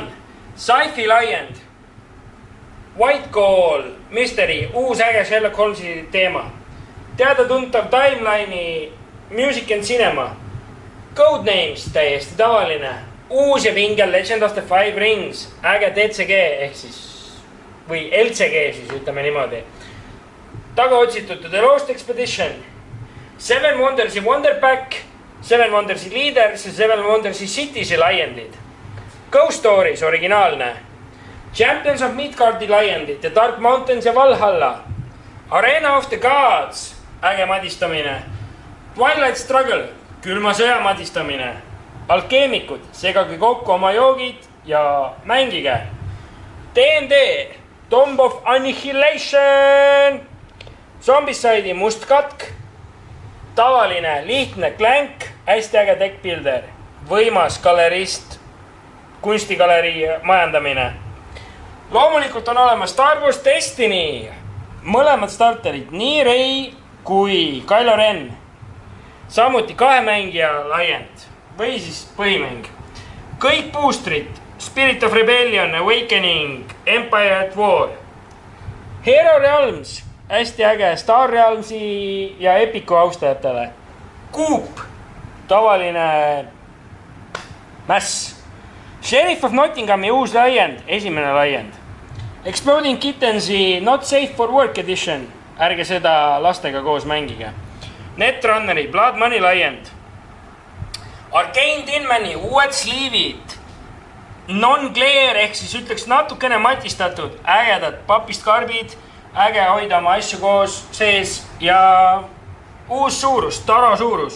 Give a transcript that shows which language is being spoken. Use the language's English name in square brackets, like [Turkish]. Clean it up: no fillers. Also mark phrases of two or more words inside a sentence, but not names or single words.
[Estonian] Sci-fi Lion, White Call, Mystery, uus äge Sherlock Holmesi teema. Teada-tuntav Timeline'i Music and Cinema. Codenames, täiesti tavaline. Uus ja vingel Legend of the Five Rings, äge DCG ehk siis või LCG siis ütleme niimoodi. Tagaotsitud The Lost Expedition, Seven Wonders'i Wonder Pack, Seven Wonders'i Leaders ja Seven Wonders'i City'si laiendid. Ghost Stories originaalne, Champions of Midgardi laiendid ja Dark Mountains ja Valhalla. Arena of the Gods, äge madistamine. Twilight Struggle, külma sõja madistamine. Alkeemikud, segage kokku oma joogid ja mängige. D&D, Tomb of Annihilation, Zombicide'i must katk, tavaline, lihtne Clank, hästi äge deckbuilder, võimas galerist, kunstigalerii majandamine. Loomulikult on olemas Star Wars Destiny, mõlemad starterid, nii Rey kui Kylo Ren, samuti kahemängija laiend või siis põhimäng. Kõik boostrid, Spirit of Rebellion, Awakening, Empire at War, Hero Realms, hästi äge Star Realmsi ja Epiku austajatele. Coop, tavaline mäss. Sheriff of Nottinghami uus laiend, esimene laiend. Exploding Kittensi Not Safe for Work Edition, ärge seda lastega koos mängige. Netrunneri Blood Money laiend. Arcane Tinmani uued sliivid, non-glare ehk siis ütleks natukene matistatud, ägedad papist karbid, äge hoida oma asju koos sees ja uus suurus, Taro suurus.